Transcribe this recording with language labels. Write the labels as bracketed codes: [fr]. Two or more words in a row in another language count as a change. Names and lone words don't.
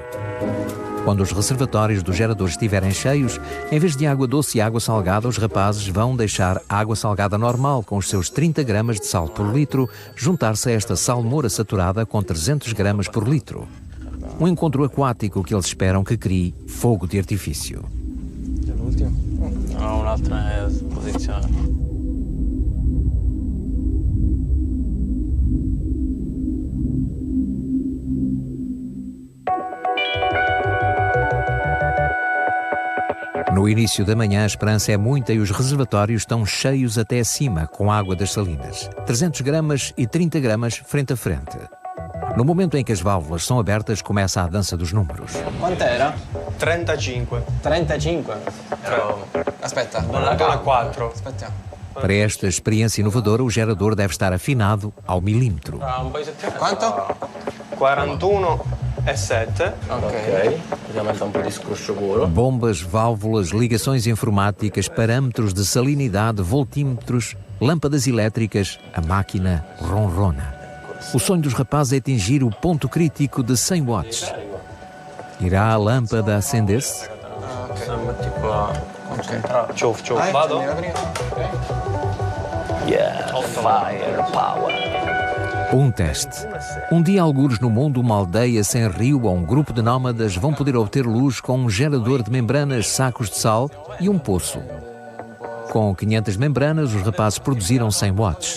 [pt] Quando os reservatórios do gerador estiverem cheios, em vez de água doce e água salgada, os rapazes vão deixar a água salgada normal, com os seus 30 gramas de sal por litro, juntar-se a esta salmoura saturada com 300 gramas por litro. Um encontro aquático que eles esperam que crie fogo de artifício. [it] No, un'altra posizione. [pt] No início da manhã, a esperança é muita e os reservatórios estão cheios até acima com água das salinas. 300 gramas e 30 gramas frente a frente. No momento em que as válvulas são abertas, começa a dança dos números. [it] Quanto era? 35. 35? Aspetta, non 4. Aspetta. [pt] Para esta experiência inovadora, o gerador deve estar afinado ao milímetro. [it] Quanto? 41,7. Ok. Ovviamente un po' di scroscio puro. [pt] Bombas, válvulas, ligações informáticas, parâmetros de salinidade, voltímetros, lâmpadas elétricas, a máquina ronrona. O sonho dos rapazes é atingir o ponto crítico de 100 watts. Irá a lâmpada acender-se? [it] Tipo a concentrare. Ciuf, vado? [en] Yeah, firepower. [pt] Um teste. Um dia, algures no mundo, uma aldeia sem rio ou um grupo de nómadas vão poder obter luz com um gerador de membranas, sacos de sal e um poço. Com 500 membranas, os rapazes produziram 100 watts.